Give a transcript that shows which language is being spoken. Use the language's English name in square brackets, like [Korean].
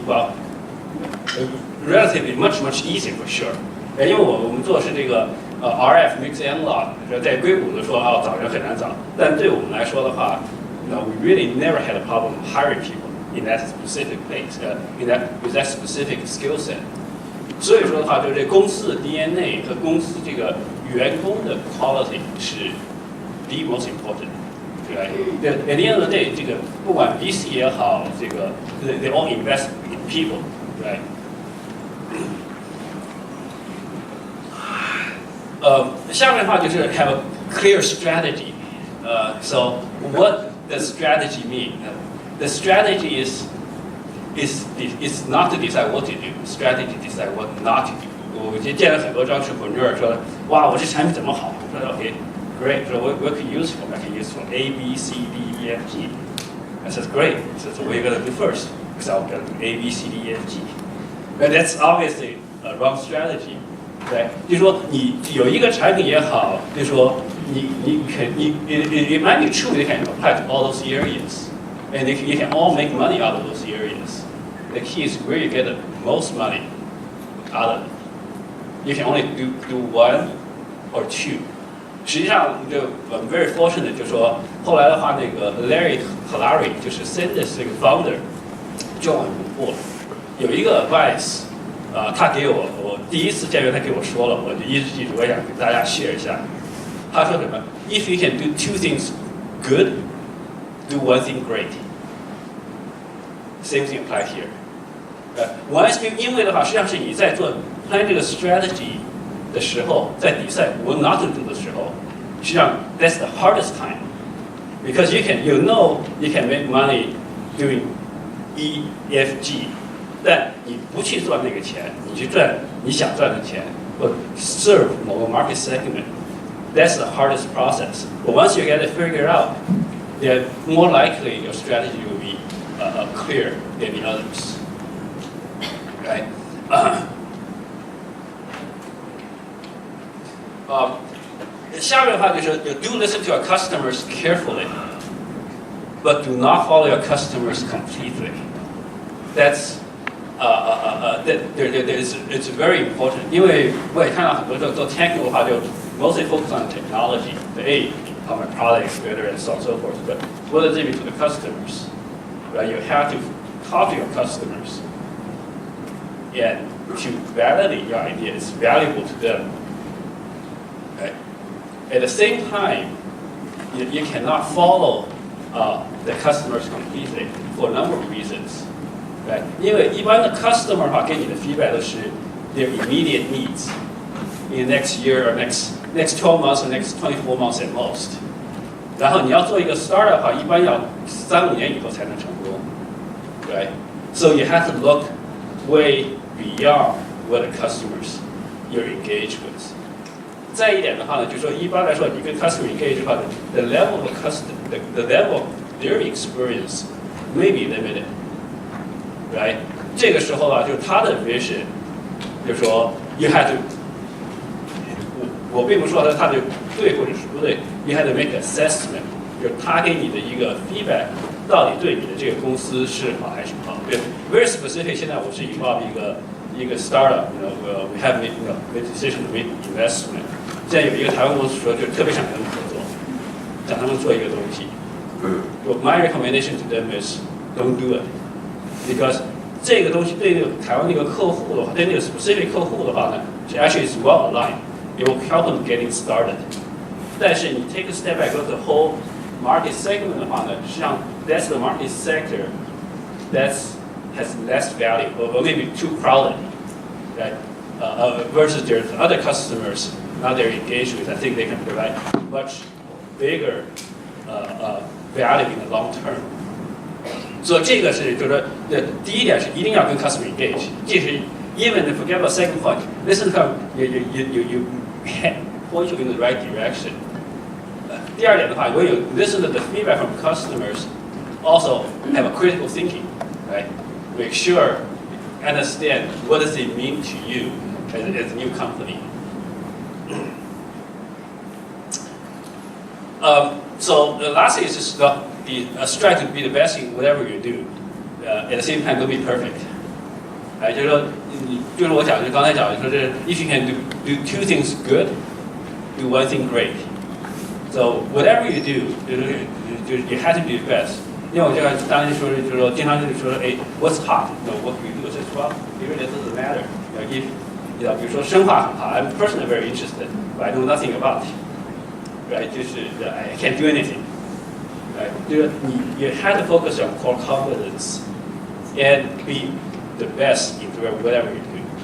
[English] Well, relatively much easier for sure. [Chinese] 因为我们做的是这个RF mix analog， 在硅谷的说找人很难找，但对我们来说的话， [English] we really never had a problem hiring people in that specific place, with that specific skill set. [Chinese] 所以说的话，就是这公司的 DNA 和公司这个员工的 quality 是 [English] the most important. Right? At the end of the day， [Chinese] 这个不管 VC 也好，这个 [English] they all invest in people, right? [Chinese] 下面的话就是 [English] have a clear strategy. So what does strategy mean? The strategy is not to decide what to do. Strategy to decide what not to do. [Chinese] 我见了很多entrepreneur 说，哇，我这产品怎么好？我说 [English] OK, great. [Chinese] 说我可以 [English] use from, I can use from A, B, C, D, E, F, G. I says great. So what are you gonna do first? Because I'm gonna do A, B, C, D, E, F, G. But that's obviously a wrong strategy. [Chinese] 对，就是说你有一个产品也好，就是说 [English] it might be true you can apply to all those areas, and you can all make money out of those areas. The key is where you get the most money out of it. You can only do 1 or 2. [Chinese] 实际上就 [English] I'm very fortunate， [Chinese] 就是说后来的话，那个 Larry 和 Larry 就是 Sendus 这个 founder， 就很不错，有一个 advice。他给我第一次见面，他给我说了，我就一直记住，我想跟大家 share 一下。他说什么 [English] ？If you can do 2 things good, do 1 thing great. Same thing apply here. Once you [Chinese] 因为的话，实际上是你在做 [English] plan 这个 strategy 的时候，在decide what not to do 的时候， [Chinese] 实际上 [English] that's the hardest time because you can make money doing E, F, G. [Chinese] 但你不去赚那个钱，你去赚你想赚的钱，或 serve 某个 market segment, [English] that's the hardest process. But once you get it figured out, then more likely your strategy will be clear than the others. Right? [Chinese] 下面的话就是 [English] you do listen to your customers carefully, but do not follow your customers completely. That's it's very important. [Chinese] 因为我也看到很多做 technical 的话，就 [English] mostly focus on technology. Hey, how my product is better and so on and so forth. But what does it mean to the customers? Right? You have to talk to your customers and to validate your idea. It's valuable to them. Right? At the same time, you cannot follow the customers completely for a number of reasons. Right? [Chinese] 因为一般的 [English] customer 哈 [Chinese] 给你的 [English] feedback [Chinese] 都是 [English] their immediate needs in the next year or next 12 months or next 24 months at most. [Chinese] 然后你要做一个 startup 哈，一般要3-5年以后才能成功。 [English] Right? So you have to look way beyond what the customers you're engaged with. [Chinese] 再一点的话呢，就是说一般来说，你跟 [English] customer engage 的话 ，the level of the level of their experience may be limited, right？ [Chinese] 这个时候啊，就是他的 vision， 就是说 [English] you had to， [Chinese] 我并不是说他的对或者是不对 ， [English] you had to make assessment， [Chinese] 就是他给你的一个 feedback， 到底对你的这个公司是好还是不好。对 [English] ，very specific。 [Chinese] 现在我是 [English] involve一个 startup， we have made decision to make investment。 [Chinese] 现在有一个台湾公司说，就特别想跟他们合作，想他们做一个东西。 [English] My recommendation to them is don't do it, because [Chinese] 这个东西对那个台湾那个客户的话，对那个 [English] specific [Chinese] 客户的话呢， [English] actually is well aligned. It will help them getting started. [Chinese] 但是你 [English] take a step back, go to the whole market segment 的话呢， [Chinese] 实际上 [English] that's the market sector that's has less value or maybe too crowded, right? Versus there's other customers now they're engaged with. I think they can provide much bigger value in the long term. [Chinese] 所以这个是就是说，第一点是一定要跟 customer engage。 [English] 这是 even if forget about second point, listen to you point you in the right direction. [Chinese] 第二点的话，如果有 [English] listen to the feedback from customers, also have a critical thinking, right? Make sure understand what does it mean to you as a new company. So the last thing is just strive to be the best in whatever you do. At the same time, don't be perfect. [Chinese] 就是说，就是我讲，就刚才讲的，说是 [English] if you can do two things good, do one thing great. So whatever you do, [Chinese] 就是 [English] you have to be the best. [Chinese] 因为我这个当时说，就是说，经常就是说，哎 ， [English] what's hot? No, what you do is well, it really doesn't matter. If [Chinese] 比如说生化很好 [English] ，I'm personally very interested, but I know nothing about it. Right? [Chinese] 就是 [English] I can't do anything. Right? 就是you have to focus on core competence and be the best in whatever you do.